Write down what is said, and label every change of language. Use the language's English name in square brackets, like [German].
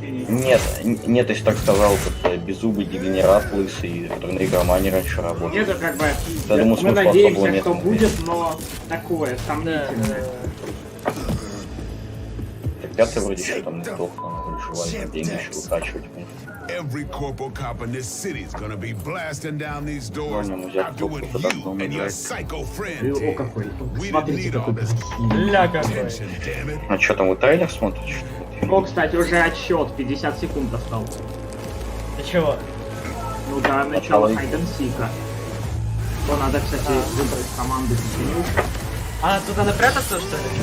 [Russian] Нет, если так сказал, это беззубый дегенерат лысый, который на игромане раньше работал. Нет, это как бы... Я думаю, мы надеемся, что будет, но такое, сомнительное. Ребята вроде еще там не сдох, но выживали, деньги еще выкачивать. [English] Every corporal cop in this city is gonna be blasting down these doors, outdoing you and your psycho friend. [Russian] О, какой. Смотрите, какой ля какой. А что там, вы трейлер смотришь? О, кстати, уже отсчет, 50 секунд остался. Ты чего? Ну да, начало хайд-н-сика. То надо, кстати, выбрать команду печенюшек. А, туда напрятаться, что ли?